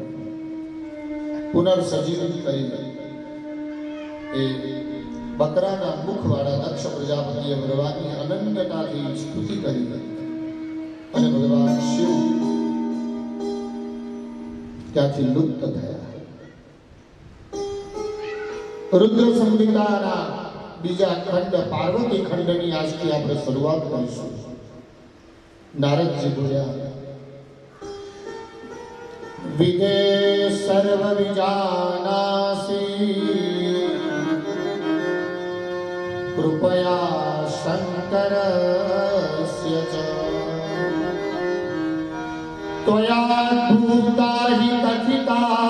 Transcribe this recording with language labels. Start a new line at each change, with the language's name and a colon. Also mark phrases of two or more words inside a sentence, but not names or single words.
Gujarati: પુનર્સજીવિત કરી એ બકરાના મુખવાળા દક્ષ પ્રજાપતિએ ભગવાનની અનન્યતાથી સ્તુતિ કરી અને ભગવાન શિવ ત્યાંથી લુપ્ત થયા. રુદ્ર સંહિતાના બીજા ખંડ પાર્વતી ખંડની આજથી આપણે શરૂઆત કરીશું. નારદજી બોલ્યા
Sanskrit: विदे सर्वविजानासि कृपया शङ्करस्य च त्वया भूता हि कथिता